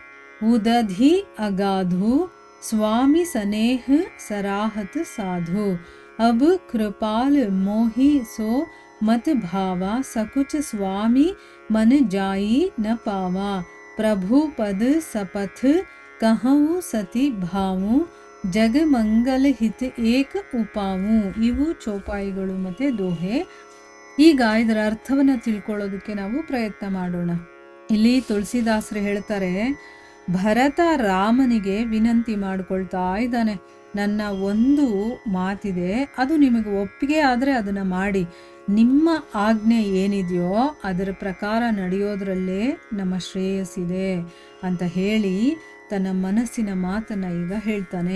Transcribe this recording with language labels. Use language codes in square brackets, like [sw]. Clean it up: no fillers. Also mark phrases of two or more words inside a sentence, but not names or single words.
[awa] उदधि अगाधु स्वामी स्नेह सराहत साधु अब कृपाल मोहि सो मत भावा सकुच स्वामी मन जाई न पावा प्रभु पद सपथ कहूँ सती भावू जग मंगल हित एक उपाऊ. [kn] ಇವು ಚೌಪಾಯಿಗಳು ಮತ್ತು ದೋಹೆ. ಈಗ ಇದರ ಅರ್ಥವನ್ನು ತಿಳ್ಕೊಳ್ಳೋದಕ್ಕೆ ನಾವು ಪ್ರಯತ್ನ ಮಾಡೋಣ. ಇಲ್ಲಿ ತುಳಸಿದಾಸರು ಹೇಳ್ತಾರೆ, ಭರತ ರಾಮನಿಗೆ ವಿನಂತಿ ಮಾಡ್ಕೊಳ್ತಾ ಇದ್ದಾನೆ, ನನ್ನ ಒಂದು ಮಾತಿದೆ, ಅದು ನಿಮಗೆ ಒಪ್ಪಿಗೆ ಆದರೆ ಅದನ್ನು ಮಾಡಿ, ನಿಮ್ಮ ಆಜ್ಞೆ ಏನಿದೆಯೋ ಅದರ ಪ್ರಕಾರ ನಡೆಯೋದ್ರಲ್ಲೇ ನಮ್ಮ ಶ್ರೇಯಸ್ಸಿದೆ ಅಂತ ಹೇಳಿ ತನ್ನ ಮನಸ್ಸಿನ ಮಾತನ್ನು ಈಗ ಹೇಳ್ತಾನೆ.